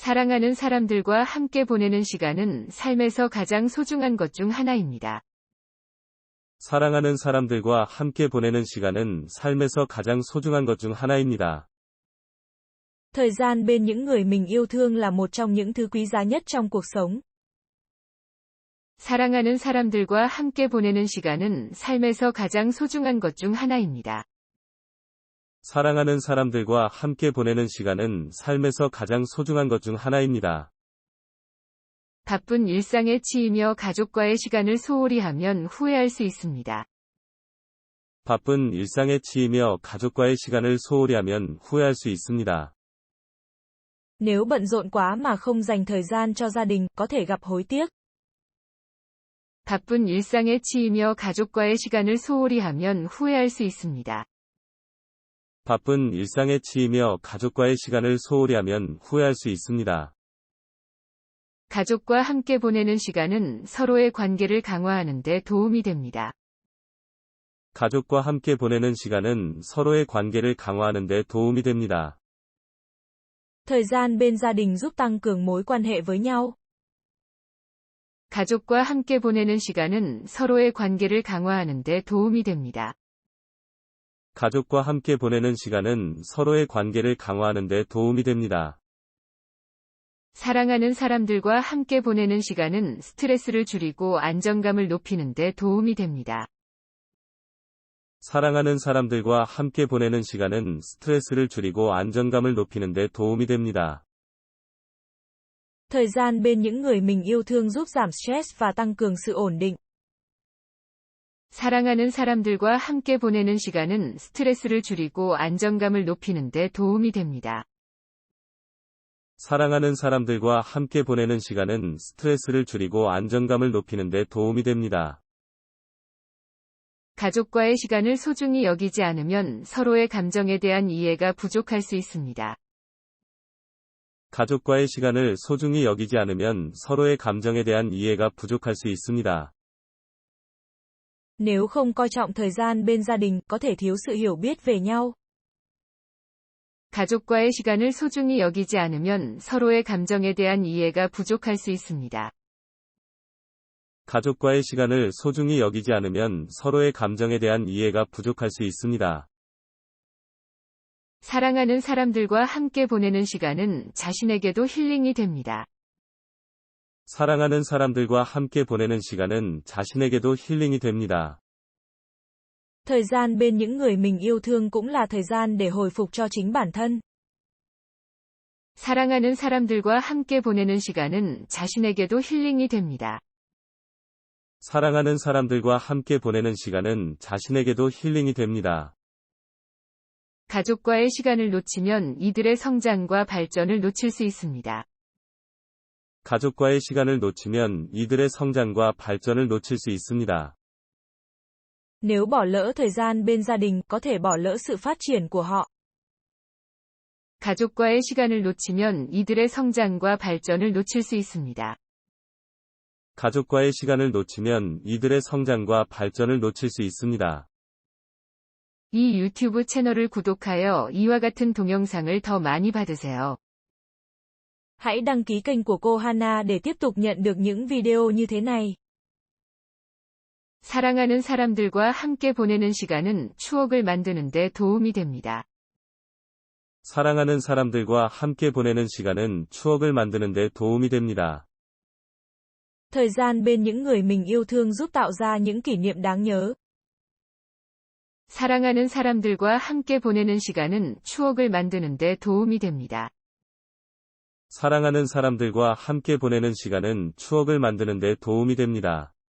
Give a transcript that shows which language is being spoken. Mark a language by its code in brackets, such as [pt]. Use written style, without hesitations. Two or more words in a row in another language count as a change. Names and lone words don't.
[ko] 사랑하는 사람들과 함께 보내는 시간은 삶에서 가장 소중한 것 중 하나입니다. 사랑하는 사람들과 함께 보내는 시간은 삶에서 가장 소중한 것 중 하나입니다. [vi] Thời gian bên những người mình yêu thương là một trong những thứ quý giá nhất trong cuộc sống. [ko] 사랑하는 사람들과 함께 보내는 시간은 삶에서 가장 소중한 것 중 하나입니다. 사랑하는 사람들과 함께 보내는 시간은 삶에서 가장 소중한 것 중 하나입니다. 바쁜 일상에 치이며 가족과의 시간을 소홀히 하면 후회할 수 있습니다. 바쁜 일상에 치이며 가족과의 시간을 소홀히 하면 후회할 수 있습니다. [vi] Nếu bận rộn quá mà không dành thời gian cho gia đình, có thể gặp hối tiếc. [ko] 바쁜 일상에 치이며 가족과의 시간을 소홀히 하면 후회할 수 있습니다. 바쁜 일상에 치이며 가족과의 시간을 소홀히 하면 후회할 수 있습니다. 가족과 함께 보내는 시간은 서로의 관계를 강화하는 데 도움이 됩니다. 가족과 함께 보내는 시간은 서로의 관계를 강화하는 데 도움이 됩니다. [vi] Thời gian bên gia đình giúp tăng cường mối quan hệ với nhau. [ko] 가족과 함께 보내는 시간은 서로의 관계를 강화하는 데 도움이 됩니다. 가족과 함께 보내는 시간은 서로의 관계를 강화하는 데 도움이 됩니다. 사랑하는 사람들과 함께 보내는 시간은 스트레스를 줄이고 안정감을 높이는 데 도움이 됩니다. 사랑하는 사람들과 함께 보내는 시간은 스트레스를 줄이고 안정감을 높이는 데 도움이 됩니다. [vi] Thời gian bên những người mình yêu thương giúp giảm stress và tăng cường sự ổn định. [ko] 사랑하는 사람들과 함께 보내는 시간은 스트레스를 줄이고 안정감을 높이는 데 도움이 됩니다. 사랑하는 사람들과 함께 보내는 시간은 스트레스를 줄이고 안정감을 높이는 데 도움이 됩니다. 가족과의 시간을 소중히 여기지 않으면 서로의 감정에 대한 이해가 부족할 수 있습니다. 가족과의 시간을 소중히 여기지 않으면 서로의 감정에 대한 이해가 부족할 수 있습니다. [vi] Nếu không coi trọng thời gian bên gia đình, có thể thiếu sự hiểu biết về nhau. [ko] 가족과의 시간을 소중히 여기지 않으면 서로의 감정에 대한 이해가 부족할 수 있습니다. 가족과의 시간을 소중히 여기지 않으면 서로의 감정에 대한 이해가 부족할 수 있습니다. 사랑하는 사람들과 함께 보내는 시간은 자신에게도 힐링이 됩니다. 사랑하는 사람들과 함께 보내는 시간은 자신에게도 힐링이 됩니다. [vi] Thời gian bên những người mình yêu thương cũng là thời gian để hồi phục cho chính bản thân. [ko] 사랑하는 사람들과 함께 보내는 시간은 자신에게도 힐링이 됩니다. 사랑하는 사람들과 함께 보내는 시간은 자신에게도 힐링이 됩니다. 가족과의 시간을 놓치면 이들의 성장과 발전을 놓칠 수 있습니다. 가족과의 시간을 놓치면 이들의 성장과 발전을 놓칠 수 있습니다. [vi] Nếu bỏ lỡ thời gian bên gia đình, có thể bỏ lỡ sự phát triển của họ. [ko] 가족과의 시간을 놓치면 이들의 성장과 발전을 놓칠 수 있습니다. 가족과의 시간을 놓치면 이들의 성장과 발전을 놓칠 수 있습니다. 이 유튜브 채널을 구독하여 이와 같은 동영상을 더 많이 받으세요. [vi] Hãy đăng ký kênh của cô Hana để tiếp tục nhận được những video như thế này. [ko] 사랑하는 사람들과 함께 보내는 시간은 추억을 만드는 데 도움이 됩니다. 사랑하는 사람들과 함께 보내는 시간은 추억을 만드는 데 도움이 됩니다. [vi] Thời gian bên những người mình yêu thương giúp tạo ra những kỷ niệm đáng nhớ. [ko] 사랑하는 사람들과 함께 보내는 시간은 추억을 만드는 데 도움이 됩니다. 사랑하는 사람들과 함께 보내는 시간은 추억을 만드는 데 도움이 됩니다.